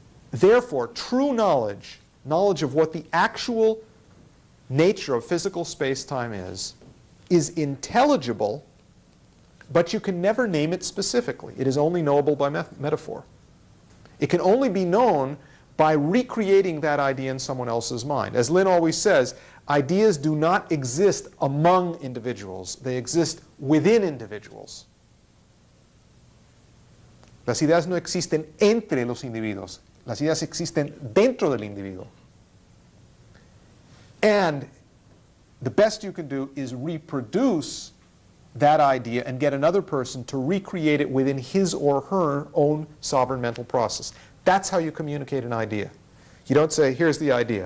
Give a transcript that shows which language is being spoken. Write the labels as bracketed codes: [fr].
[en] Therefore, true knowledge, knowledge of what the actual nature of physical space-time is intelligible, but you can never name it specifically. It is only knowable by metaphor. It can only be known by recreating that idea in someone else's mind. As Lynn always says, ideas do not exist among individuals. They exist within individuals. [es] Las ideas no existen entre los individuos. Las ideas existen dentro del individuo. [en] And the best you can do is reproduce that idea and get another person to recreate it within his or her own sovereign mental process. That's how you communicate an idea. You don't say, here's the idea.